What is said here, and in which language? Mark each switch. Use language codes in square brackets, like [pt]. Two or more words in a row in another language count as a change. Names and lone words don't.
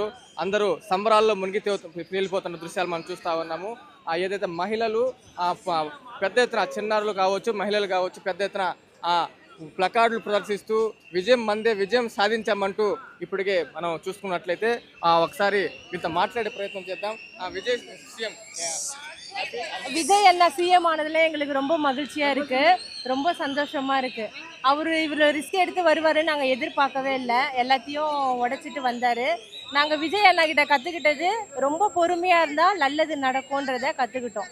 [te] అందరూ సంబరాల్లో మునిగి తేలిపోతున్న దృశ్యాలు మనం చూస్తూ ఉన్నాము. ఏదైతే మహిళలు పెద్ద ఎత్తున, చిన్నారులు కావచ్చు, మహిళలు కావచ్చు, పెద్ద ఎత్తున ప్లకార్డులు ప్రదర్శిస్తూ విజయం మందే, విజయం సాధించామంటూ ఇప్పటికే మనం చూసుకున్నట్లయితే ఒకసారి వీళ్ళతో మాట్లాడే ప్రయత్నం చేద్దాం. [ta] விஜய் அண்ணா சிஎம் ஆனதுல எங்களுக்கு ரொம்ப மகிழ்ச்சியா இருக்கு, ரொம்ப சந்தோஷமா இருக்கு. இவ்வளோ ரிஸ்க் எடுத்து வருவாருன்னு நாங்கள் எதிர்பார்க்கவே இல்லை. எல்லாத்தையும் உடைச்சிட்டு வந்தாரு. நாங்கள் விஜய் அண்ணா கிட்ட கற்றுக்கிட்டது ரொம்ப பொறுமையாக இருந்தால் நல்லது நடக்கும்ன்றத கற்றுக்கிட்டோம்.